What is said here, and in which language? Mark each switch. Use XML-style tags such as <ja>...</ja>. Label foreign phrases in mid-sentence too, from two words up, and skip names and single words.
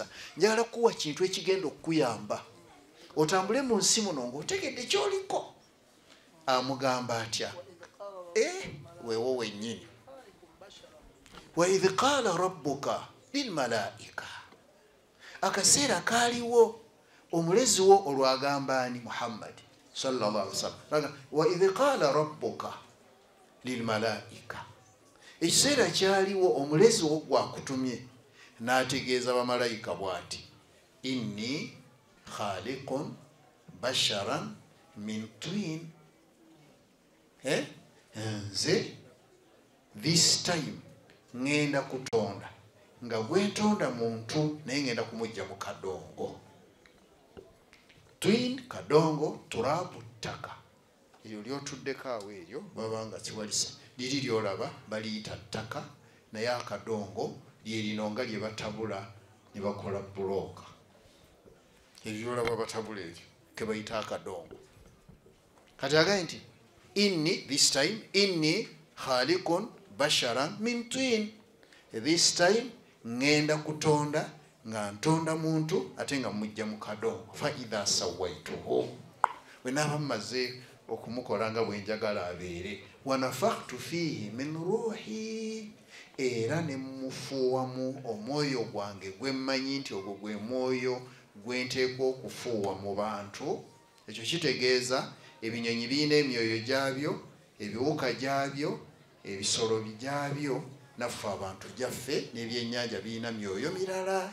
<lg>Njagala kuwa kintu ekigenda okukuyamba. Otambule mu nsi muno ng'otegedde ky'oliko. Amugamba atya? Weewo wennyini.</lg> <ar>وإذ قال ربك للملائكة.</ar> <lg>Akaseera kaaliwo omulezi wo olwagamba ani Muhammad</lg> <ar>صلى الله عليه وسلم. وإذ قال ربك للملائكة.</ar> <lg>Ekiseera kyaliwo omulezi wo gwakutumye n'ategeeza bamalayika bw'ati</lg> <ar>إني خالق بشرا من طين.</ar> <lg>Nze</lg> <en>this time</en> <lg>ngenda kutonda nga gwentonda muntu naye ngenda kumujja mu kadongo. Twin kadongo turabu ttaka eryo lyotuddeko awo eryo babanga kiwalisa liri lyolaba baliyita ttaka naye akadongo lyerino nga lye batabula ne bakola bulooka. Eryo lyolaba batabula eryo ke bayita akadongo. Kati agaye nti inni</lg> <en>this time</en> <ar>إني خالق بشرا من طين.</ar> <en>This time</en> <lg>ngenda kutonda nga ntonda muntu ate nga mujja mu kadongo.</lg> <ar>فإذا سويته.</ar> <lg>Bwe naaba mmaze okumukola nga bwe njagala abeere.</lg> <ar>ونفخت فيه من روحي.</ar> <lg>Era ne mufuuwamu omwoyo gwange gwe mmanyi nti ogwo gwe mwoyo gwe nteekwa okufuuwa mu bantu. Ekyo kitegeeza ebinyonyi birina emyoyo gyabyo, ebiwuka gyabyo, ebisolo byabyo, naffe abantu gyaffe n'ebyennyanja birina myoyo mirala.</lg>